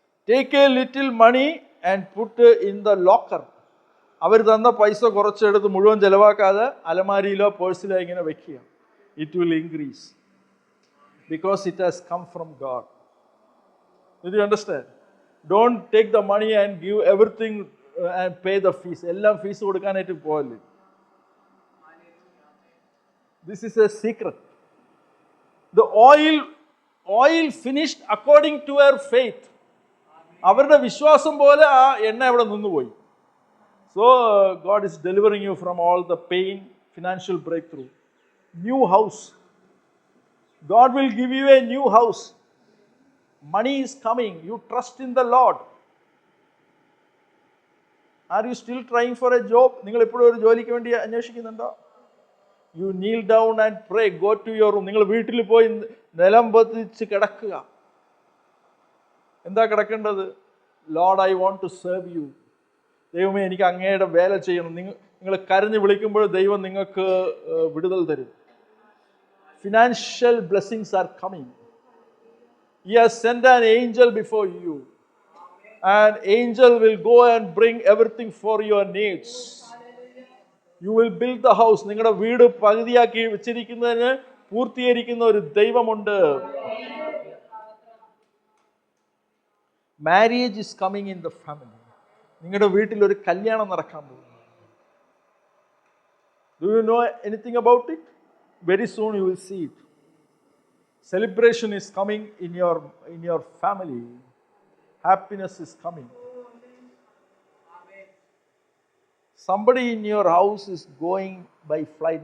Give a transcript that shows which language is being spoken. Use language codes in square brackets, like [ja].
[en] Take a little money and put in the locker. [ml] അവർ തന്ന പൈസ കുറച്ചെടുത്ത് മുഴുവൻ ചെലവാക്കാതെ അലമാരിയിലോ പേഴ്സിലോ ഇങ്ങനെ വെക്കുക. [en] It will increase because it has come from God. Did you understand? Don't take the money and give everything and pay the fees. [ml] എല്ലാം fees കൊടുക്കാനായിട്ട് പോകല്ലേ. [en] This is a secret. The oil finished according to her faith. [ml] അവരുടെ വിശ്വാസം പോലെ ആ എണ്ണ അവിടെ നിന്നുപോയി. [en] So God is delivering you from all the pain, financial breakthrough. New house. God will give you a new house. Money is coming. You trust in the Lord. Are you still trying for a job? [ml] നിങ്ങൾ ഇപ്പോഴും ഒരു ജോലിക്ക് വേണ്ടി അന്വേഷിക്കുന്നുണ്ടോ? [en] You kneel down and pray. Go to your room. [ml] നിങ്ങൾ വീട്ടിൽ പോയി നിലം പതിച്ച് കിടക്കുക. എന്താ കിടക്കേണ്ടത്? [en] Lord, I want to serve you. [ml] ദൈവമേ, എനിക്ക് അങ്ങയുടെ വേല ചെയ്യണം. നിങ്ങൾ കരഞ്ഞ് വിളിക്കുമ്പോൾ ദൈവം നിങ്ങൾക്ക് വിടുതൽ തരും. [en] Financial blessings are coming. He has sent an angel before you. An angel will go and bring everything for your needs. You will build the house. [ml] നിങ്ങളുടെ വീട് പകുതിയാക്കി വെച്ചിരിക്കുന്നതിന് പൂർത്തീകരിക്കുന്ന ഒരു ദൈവമുണ്ട്. [en] Marriage is coming in the family. [ml] നിങ്ങളുടെ വീട്ടിൽ ഒരു കല്യാണം നടക്കാൻ പോകുന്നു. [en] Do you know anything about it? Very soon you will see it. Celebration is coming in your family. Happiness is coming. Somebody in your house is going by flight.